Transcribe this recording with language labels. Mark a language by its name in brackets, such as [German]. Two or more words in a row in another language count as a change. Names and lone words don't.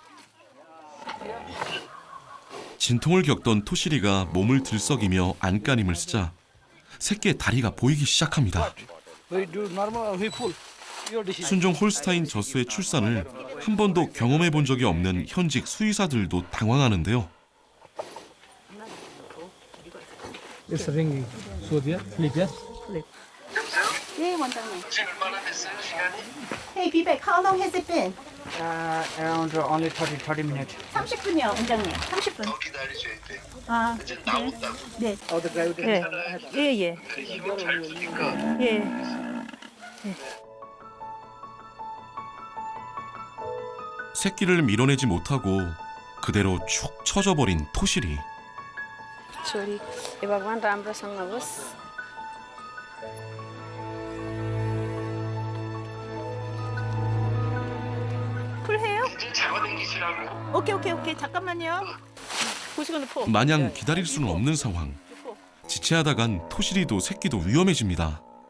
[Korean] 진통을 겪던 토시리가 몸을 들썩이며 안간힘을 쓰자 새끼의 다리가 보이기 시작합니다. 순종 홀스타인 젖소의 출산을 한 번도 경험해 본 적이 없는 현직 수의사들도 당황하는데요. [English] It's ringing. Sodia, flip, yes? Flip. [Korean] 네, 원장님. [English] Hey, Vivek, how long has it been? Around only 30 minutes. [Korean] 30분이요, 원장님. 30분. 아, 네. 네. 예. 예. 새끼를 밀어내지 못하고 그대로 축 처져버린 토시리. [Nepali] छोरी ए भगवान राम्रोसँग होस् [Korean] 풀해요? 오케이. 잠깐만요. 마냥 기다릴 수는 없는 상황. 지체하다간 토시리도 새끼도 위험해집니다.